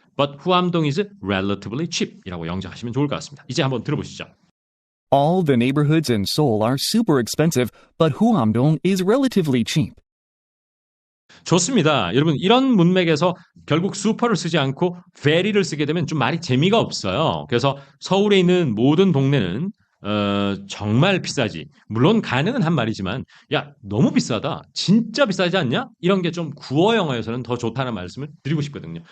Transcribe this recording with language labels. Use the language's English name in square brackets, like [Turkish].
[English] But 후암동 is relatively cheap [Korean] 이라고 영작하시면 좋을 것 같습니다. 이제 한번 들어보시죠. [English] All the neighborhoods in Seoul are super expensive, but Huamdong is relatively cheap. [Korean] 좋습니다. 여러분 이런 문맥에서 결국 슈퍼를 쓰지 않고 very를 쓰게 되면 좀 말이 재미가 없어요. 그래서 서울에 있는 모든 동네는 정말 비싸지. 물론 가능은 한 말이지만 야 너무 비싸다. 진짜 비싸지 않냐? 이런 게 좀 구어 영어에서는 더 좋다는 말씀을 드리고 싶거든요.